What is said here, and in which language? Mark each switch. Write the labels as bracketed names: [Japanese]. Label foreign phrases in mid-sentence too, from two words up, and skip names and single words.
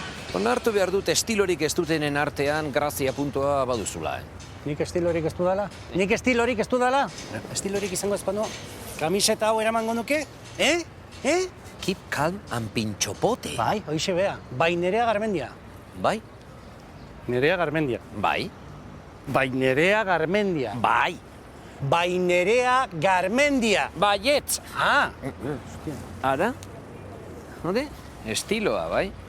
[Basque] Onartu behar dut estilorik ez dutenen artean grazia puntua baduzula, Nik estilorik ez dudala? Nik estilorik ez dudala? Estilorik izango ez banu, kamiseta hau eramango nuke? [English] Keep calm and [Basque] pintxopote. Bai, hoixe bea. Bai Nerea Garmendia. Bai? Nerea Garmendia. Bai? Bai Nerea Garmendia. Bai. Bai Nerea Garmendia. Baietz. Ah, Ara? Hode? Estiloa, bai?